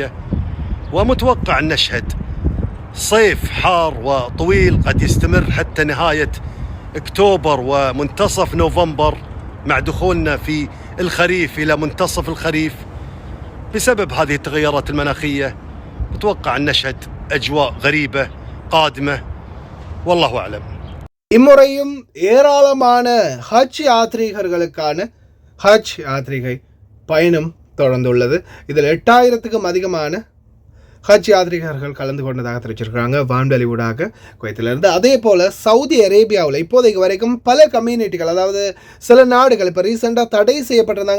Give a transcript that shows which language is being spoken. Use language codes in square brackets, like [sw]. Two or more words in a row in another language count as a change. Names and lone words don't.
[ar] ومتوقع أن نشهد صيف حار وطويل قد يستمر حتى نهاية أكتوبر ومنتصف نوفمبر، مع دخولنا في الخريف إلى منتصف الخريف. بسبب هذه التغيرات المناخية متوقع أن نشهد أجواء غريبة قادمة، والله أعلم. [ta] இம்முறையும் ஏராளமான ஹஜ் யாத்ரீகர்களுக்கான ஹஜ் யாத்ரிகை பயணம் தொடர்ந்துள்ளது. இதில் 8000க்கும் அதிகமான ஹஜ் யாத்ரிகர்கள் கலந்து கொண்டதாக தெரிவிச்சிருக்கிறாங்க வான்வெளி ஊடாக குவைத்திலிருந்து. அதே போல் சவுதி அரேபியாவில் இப்போதைக்கு வரைக்கும் பல கம்யூனிட்டிகள், அதாவது சில நாடுகள் இப்போ ரீசெண்டாக தடை செய்யப்பட்டிருந்தாங்க.